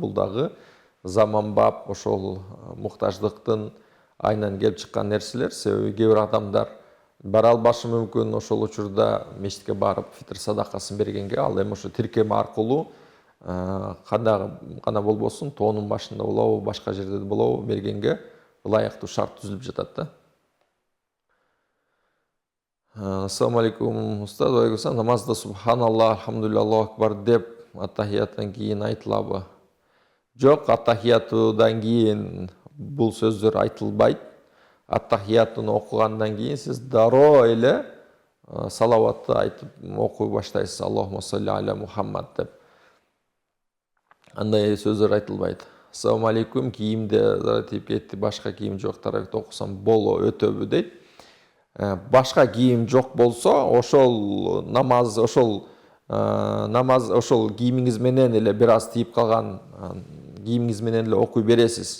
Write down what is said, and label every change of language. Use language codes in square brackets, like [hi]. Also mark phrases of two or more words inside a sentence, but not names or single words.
[ky] Бул дагы заманбап ошол муктаждыктын айынан келип чыккан нерселер. Себеби кээ бир адамдар бара албашы мүмкүн, ошол учурда мечитке барып фитр садакасын бергенге. Ал эми ошо тиркеме аркылуу кандай гана болбосун, тоонун башында болобу, башка жерде болобу, бергенге ылайыктуу шарт түзүлүп жатат да. [ar] السلام عليكم, [ky] устаз. Алейкум, намазда [ar] سبحان الله، الحمد لله، الله أكبر [ky] деп аттахияттан кийин айтылабы? Жок, аттахиятудан кийин бул сөздөр айтылбайт. Аттахиятын окугандан кийин сиз дароо эле салаватты айтып окуй баштайсыз. [ar] اللهم صل على محمد [ky] деп. Андай сөздөр айтылбайт. [ar] السلام عليكم, [ky] кийимде зарар тип кетти, башка кийим жок, таравихти окусам боло өтөбү дейт. Башка кийим жок болсо, ошол намаз, ошол кийимиңиз менен эле бир аз тийип калган кийимиңиз менен эле окуй бересиз.